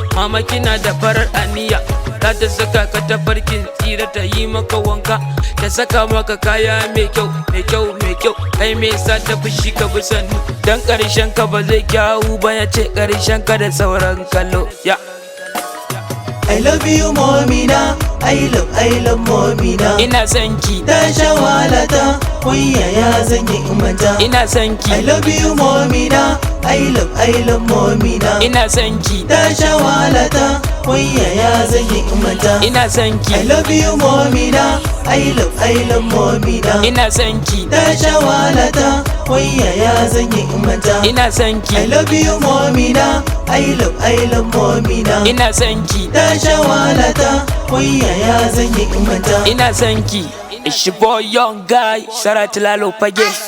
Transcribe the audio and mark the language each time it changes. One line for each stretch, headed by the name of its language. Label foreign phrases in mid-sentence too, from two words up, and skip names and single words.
Hausa: Mama kina da farar aniya, za ta saka ka ta farkin tsira, ta yi maka wanka, ta saka maka kaya mai kyau, mai kyau, mai kyau. Kai me sa ta fushi ka bi sannu, dan ƙarshen ka ba zai kyawu ba, ya ce ƙarshen ka da sauran kallo. Ya.
English: I love you, mommy na. I love, I love, mommy na.
Hausa: Ina son ki. Ta sha wahala ta, wai yaya zan yi in manta? Ina son ki.
English: I love you, mommy na. I love, I love, mommy na.
Hausa: Ina son ki. Ta sha wahala ta, wai yaya zan yi in manta? Ina son ki.
English: I love you, mommy na. I love, I love, mommy na.
Hausa: Ina son ki. Ta sha wahala ta, wai yaya zan yi in manta? Ina son ki.
English: I love you, mommy na. I love, I love, mommy na.
Hausa: Ina son ki. Ta sha wahala ta, wai yaya zan yi in manta? Ina son ki.
English: It's your boy, young guy. Shout out to Lalo Fage.